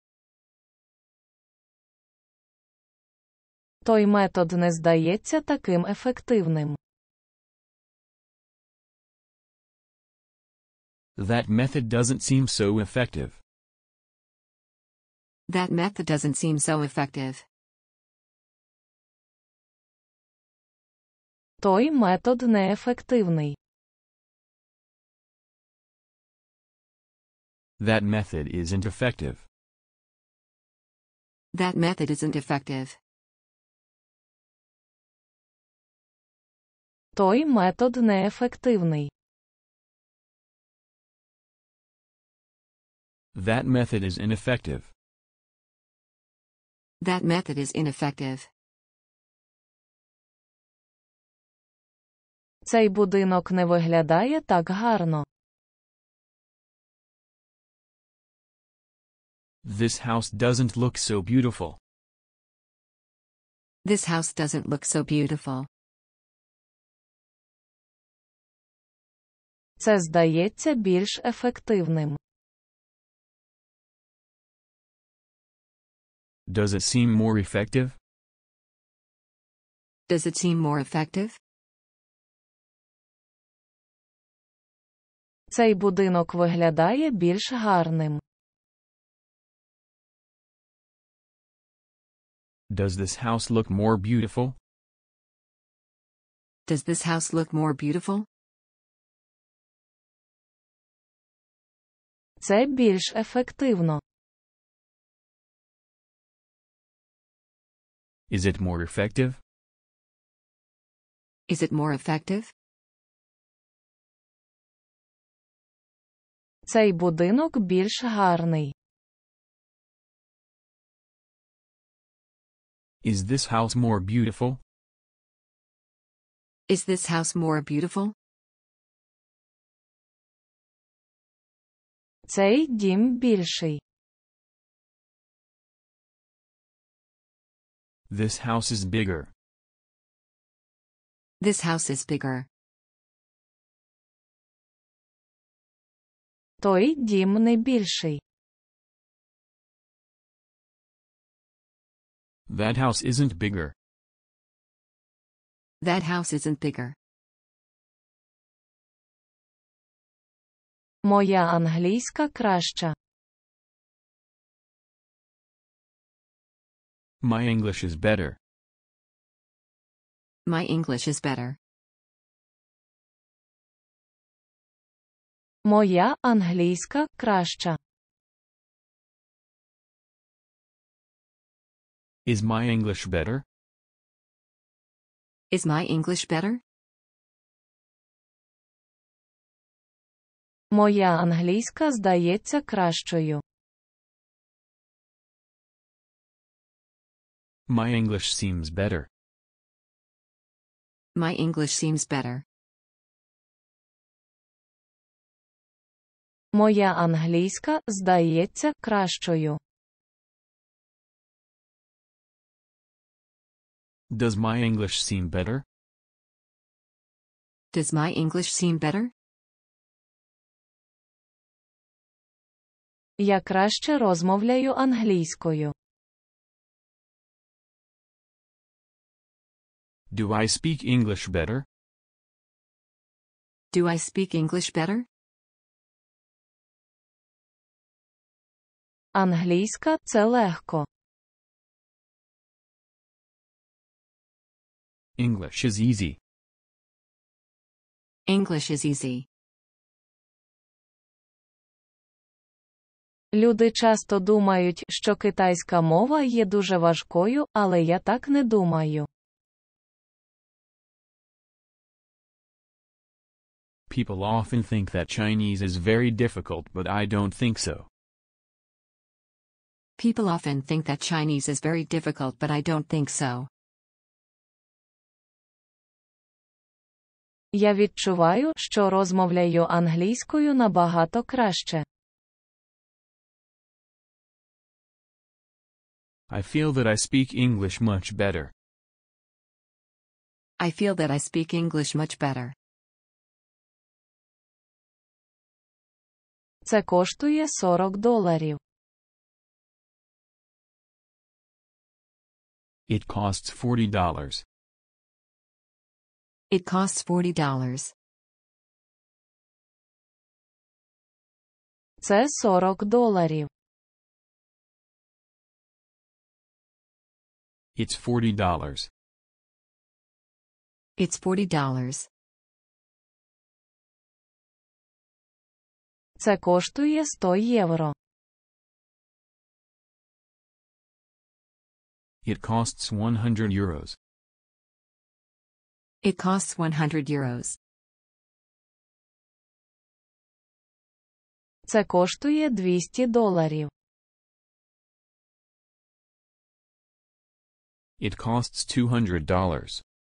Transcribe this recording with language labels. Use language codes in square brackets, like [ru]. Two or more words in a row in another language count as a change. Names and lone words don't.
[uk] Той метод не здається таким ефективним. [en] That method doesn't seem so effective. That method doesn't seem so effective. [uk] Той метод неефективний. [en] That method isn't effective. That method isn't effective. [uk] Той метод неефективний. [en] That method is ineffective. That method is ineffective. [uk] Цей будинок не виглядає так гарно. [en] This house doesn't look so beautiful. This house doesn't look so beautiful. [uk] Це здається більш ефективним. [en] Does it seem more effective? Does it seem more effective? [uk] Цей будинок виглядає більш гарним. [en] Does this house look more beautiful? Does this house look more beautiful? [uk] Це більш ефективно. [en] Is it more effective? Is it more effective? [uk] Цей будинок більш гарний. [en] Is this house more beautiful? Is this house more beautiful? [uk] Цей дім більший. [en] This house is bigger. This house is bigger. [uk] Той дім не більший. [en] That house isn't bigger. That house isn't bigger. [uk] Моя англійська краща. [en] My English is better. My English is better. [uk] Моя англійська краща. [en] Is my English better? Is my English better? [uk] Моя англійська здається кращою. [en] My English seems better. My English seems better. [uk] Моя англійська здається кращою. [en] Does my English seem better? Does my English seem better? [uk] Я краще розмовляю англійською. [en] Do I speak English better? Do I speak English better? [uk] Англійська – це легко. [en] English is easy. English is easy. [uk] Люди часто думають, що китайська мова є дуже важкою, але я так не думаю. [en] People often think that Chinese is very difficult, but I don't think so. People often think that Chinese is very difficult, but I don't think so. [uk] Я відчуваю, що розмовляю англійською набагато краще. [en] I feel that I speak English much better. I feel that I speak English much better. [uk] Це коштує $40. [en] It costs $40. It costs $40. [uk] Це $40. [en] It's $40. It's $40. [uk] Це коштує $100. [en] It costs €100. It costs €100. [uk] Це коштує $200. [en] It costs $200.